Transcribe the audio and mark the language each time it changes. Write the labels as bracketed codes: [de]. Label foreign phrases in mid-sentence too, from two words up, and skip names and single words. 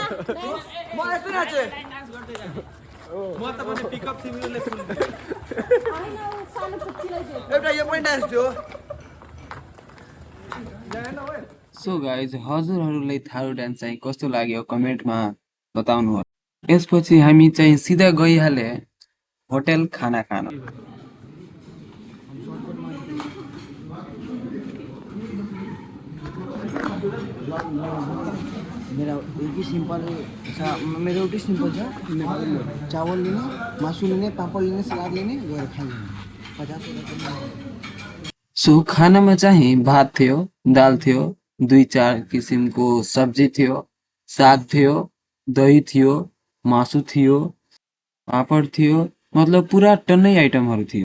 [ne] म यस्तो नाचे एउटा यो पनि डान्स थियो [en] so guys [ne] हजुरहरूलाई थारू डान्स चाहिँ कस्तो लाग्यो कमेन्टमा बताउनुहोस्। यसपछि हामी चाहिँ सिधा गइहाले होटल खाना खान। [hi] मेरा एक ही [ne] सिंपल मेरो एउटै सिम्पल छ चावल लिने मासु लिने पापड लिने सलाद लिने गएर खाने 50 सो खानामा चाहिँ भात थियो, दाल थियो, 2-4 किसिमको सब्जी थियो, साग थियो, दही थियो, मासु थियो, पापड थियो, मतलब पुरा टन्नै आइटमहरू थियो।